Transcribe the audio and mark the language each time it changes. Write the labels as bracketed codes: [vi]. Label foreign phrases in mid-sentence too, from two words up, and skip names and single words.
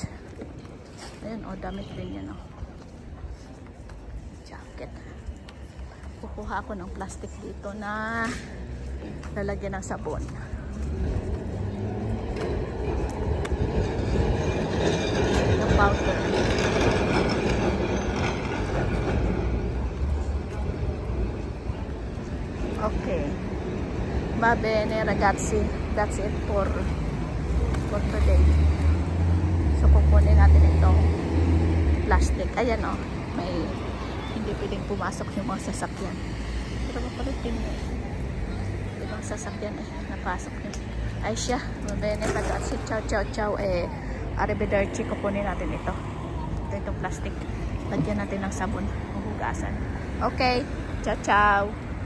[tl] Ayun damit din yan jacket. Kukuha ako ng plastic dito na lalagyan ng sabon. Yung powder. Okay. [it] Va bene ragazzi, [en] that's it for today. [tl] So kukunin natin itong plastic. Ayan o, may hindi pwedeng pumasok yung mga sasakyan. Pero mapalitin mo. Ibang sasakyan napasok yun. Ay siya, [it] va bene ragazzi, ciao ciao ciao. Arrivederci, [tl] kukunin natin ito. Itong plastic. Lagyan natin ng sabon, hugasan. [it] Okay, ciao ciao.